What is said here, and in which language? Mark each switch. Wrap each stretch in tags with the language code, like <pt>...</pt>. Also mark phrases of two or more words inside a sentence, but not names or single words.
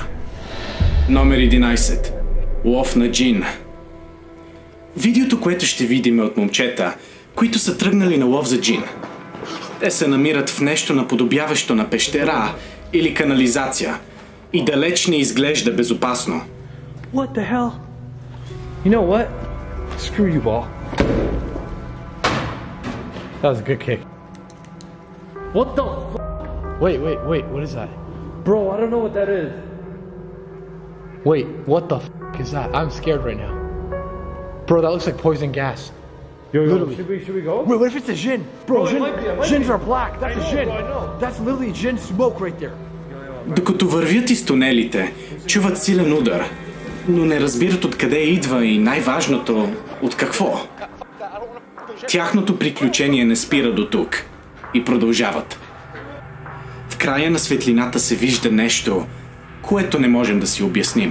<bg>Номер 11. Лов на джин. Видеото, което ще видим е от момчета, които са тръгнали на лов за джин. Те се намират в нещо наподобяващо на пещера или канализация и далеч не изглежда безопасно.</bg> <en>What the hell? You know what? Screw you, ball. That was a good kick. What the f***? Wait, what is that? Bro, I don't know what that is. Wait, what the f*** is that? I'm scared right now. Bro, that looks like poison gas. Yo, literally. Should we go? Wait, what if it's a jinn? Bro, it might be. Jinns are black. That's a jinn. I know. That's literally jinn smoke right there.</en> <bg>Докато вървят из тунелите, чуват силен удар, но не разбират откъде идва и най-важното, от какво. Тяхното приключение не спира до тук и продължават. В края на светлината се вижда нещо, което не можем да си обясним.</bg>